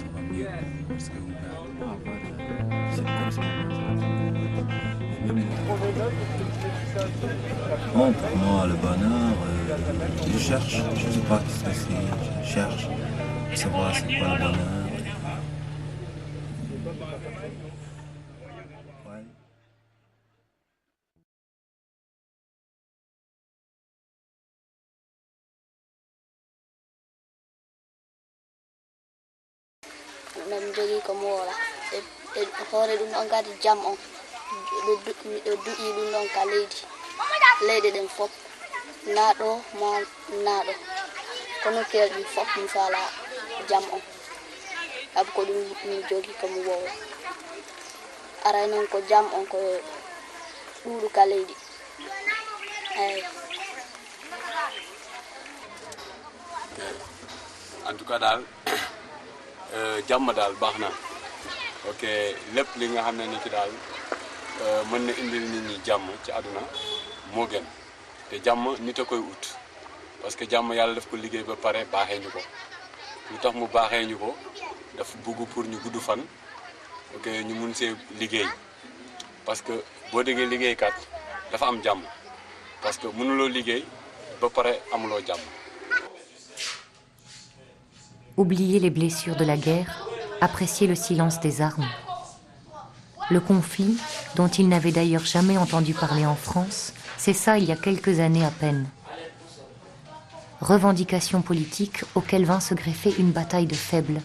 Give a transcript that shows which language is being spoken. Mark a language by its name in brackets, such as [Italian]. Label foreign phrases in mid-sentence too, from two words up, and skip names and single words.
[French] Bon, pour moi, le bonheur, je cherche. Je ne sais pas ce que c'est. Je cherche. Pour savoir c'est quoi le bonheur. Ouais. [Fula] Min jogii ko moola e hoore ɗum ɗon kadi jam on miɗo duƴi ɗum ɗon ka leyɗe ɗen fof naa ɗo ma naa ɗo kono keerɗi fof mi faala jam on sabu ko ɗum mi jogii ko mi wowa aray noon ko jam on ko ɗuuɗu ka leydi eyi [French] en tout cas [Wolof] daal jàmm daal baax na ok lépp li nga xam ne ni ki daal mën na indil nit ñi jàmm ci àdduna moo gën te jàmm nit a koy ut [French] parce que [Wolof] jàmm yàlla daf ko liggéey ba pare baaxee ñu ko lu tax mu baaxee ñu ko dafa bugg pour ñu gudd fan ok ñu mun see liggéey [French] parce que [Wolof] boo déggee liggéeykat dafa am jàmm [French] parce que [Wolof] mënuloo liggéey ba pare amuloo jàmm. [French] Oublier les blessures de la guerre, apprécier le silence des armes. Le conflit, dont il n'avait d'ailleurs jamais entendu parler en France, c'est ça il y a quelques années à peine. Revendication politique auquel vint se greffer une bataille de faibles.